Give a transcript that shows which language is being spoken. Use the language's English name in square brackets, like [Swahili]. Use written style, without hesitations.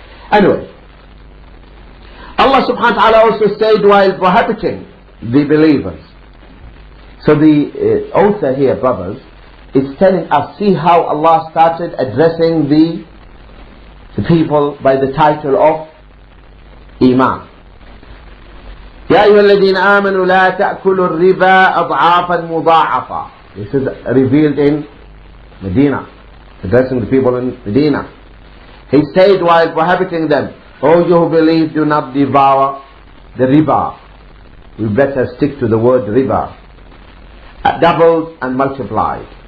[English] Anyway, Allah subhanahu wa ta'ala also said while prohibiting the believers. So the author here, brothers, is telling us, see how Allah started addressing the people by the title of Iman. [Arabic] يا أيها الذين آمنوا لا تأكلوا الربا أضعافا مضاعفة. [English] This is revealed in Medina, addressing the people in Medina. He said while prohibiting them, O you who believe, do not devour the riba. We better stick to the word riba. Doubled and multiplied.